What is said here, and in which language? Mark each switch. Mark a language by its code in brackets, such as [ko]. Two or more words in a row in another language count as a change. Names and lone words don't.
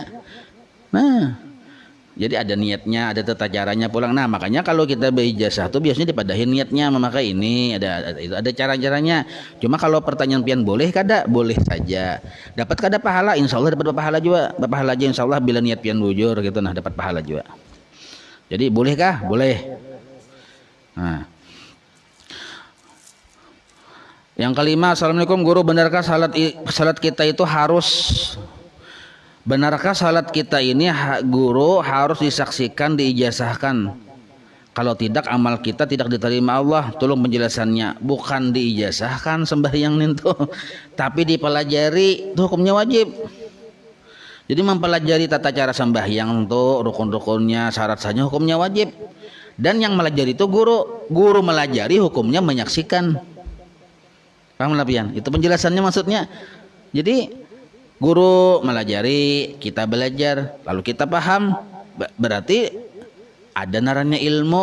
[id] Nah, jadi ada niatnya, ada tata caranya pulang. Nah makanya kalau kita berijazah tuh biasanya dipadahin niatnya memakai ini. Ada cara-caranya. [bjn] Cuma kalau pertanyaan pian boleh kada? Boleh saja. Dapat kada pahala? [ar] إن شاء الله [bjn] dapat pahala juga. Pahala aja [ar] إن شاء الله [bjn] bila niat pian bujur gitu. [id] Nah dapat pahala juga. Jadi bolehkah? Boleh. Nah. Yang kelima, assalamualaikum guru, benarkah salat kita itu benarkah salat kita ini guru harus disaksikan, diijazahkan? Kalau tidak amal kita tidak diterima Allah. Tolong penjelasannya. Bukan diijazahkan sembahyang itu, tapi dipelajari, itu hukumnya wajib. Jadi mempelajari tata cara sembahyang itu, rukun-rukunnya, syarat-syaratnya hukumnya wajib. Dan yang melajari itu guru melajari hukumnya menyaksikan. [bjn] Paham lah pian? [id] Itu penjelasannya maksudnya. Jadi guru melajari, kita belajar, lalu kita paham, berarti ada narannya ilmu.